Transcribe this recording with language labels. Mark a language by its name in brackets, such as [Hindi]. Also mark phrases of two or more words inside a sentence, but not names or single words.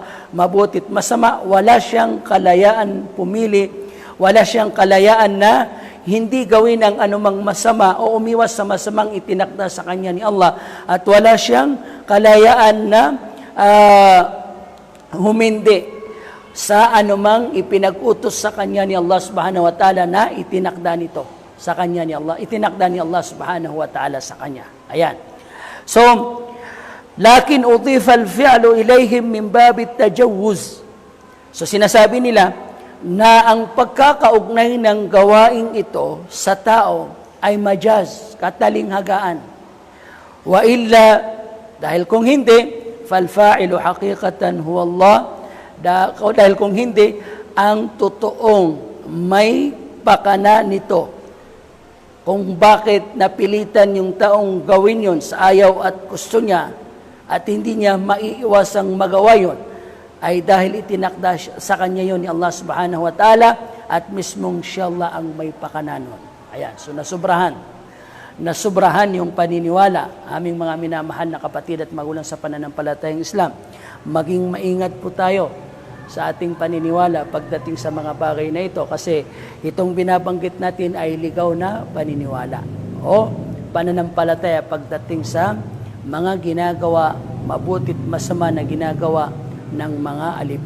[Filipino] Mabutit masama, wala siyang kalayaan pumili, wala siyang kalayaan na hindi gawin ang anumang masama o umiwas sa masamang itinakda sa kanya ni Allah. At wala siyang kalayaan na humindi sa anumang ipinag-utos sa kanya ni Allah [Arabic] سبحانه وتعالى [Filipino] na itinakda nito sa kanya ni Allah, itinakda ni Allah [Arabic] سبحانه وتعالى [Filipino] sa kanya. Ayan. So, [Arabic] لكن أضيف الفعل إليهم من باب التجوز. [Filipino] So, sinasabi nila na ang pagkakaugnay ng gawaing ito sa tao ay majaz, katalinghagaan. [Arabic] وإلا, [Filipino] dahil kung hindi, [Arabic] فالفاعل حقيقة هو الله. [Filipino] Dahil kung hindi, ang totoong may pakana nito kung bakit napilitan yung taong gawin yon sa ayaw at gusto niya at hindi niya maiiwasang magawa yon, ay dahil itinakda sa kanya yon ni Allah [Arabic] سبحانه وتعالى [Filipino] at mismong siya Allah ang may pakana nun. Ayan, so nasubrahan yung paniniwala, aming mga minamahal na kapatid at magulang sa pananampalatayang Islam. Maging maingat po tayo sa ating paniniwala pagdating sa mga bagay na ito kasi itong binabanggit natin ay ligaw na paniniwala o pananampalataya pagdating sa mga ginagawa, mabutit masama na ginagawa ng mga alipin.